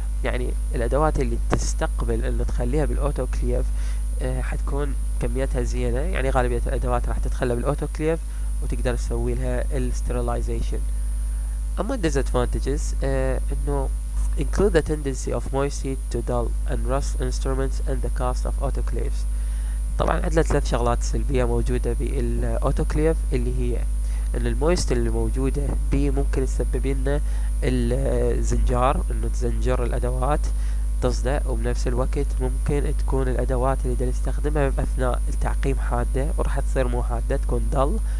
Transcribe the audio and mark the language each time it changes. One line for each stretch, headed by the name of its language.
Arabic: يعني الادوات اللي تستقبل انه تخليها بالاوتوكليف حتكون كميتها زيادة. يعني غالبية الادوات راح تدخلها بالاوتوكليف وتقدر تسوي لها الستيرلايزيشن.
English: اما disadvantages انه include the tendency of moist heat to dull and rust instruments and the cost of autoclaves.
Arabic: طبعا عندنا 3 شغلات سلبية موجودة بالاوتوكليف، اللي هي ان المويست اللي موجودة بيه ممكن تسبب لنا الزنجار، انه تزنجر الادوات، تصدع، وبنفس الوقت ممكن تكون الادوات اللي دا نستخدمها باثناء التعقيم حادة وراح تصير مو حادة تكون ضل.